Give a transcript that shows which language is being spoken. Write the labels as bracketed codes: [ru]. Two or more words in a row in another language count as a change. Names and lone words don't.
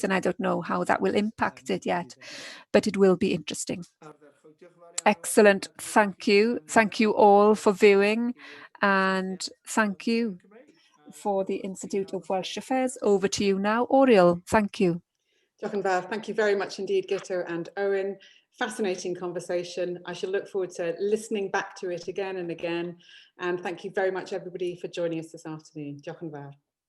[en] And I don't know how that will impact it yet. But it will be interesting. Excellent. Thank you. Thank you all for viewing, and thank you for the Institute of Welsh Affairs. Over to you now, Oriel. Thank you. [cy] Diolch yn fawr. [en] Thank you very much indeed, Guto and Owen. Fascinating conversation. I shall look forward to listening back to it again and again. And thank you very much, everybody, for joining us this afternoon. [cy] Diolch yn fawr.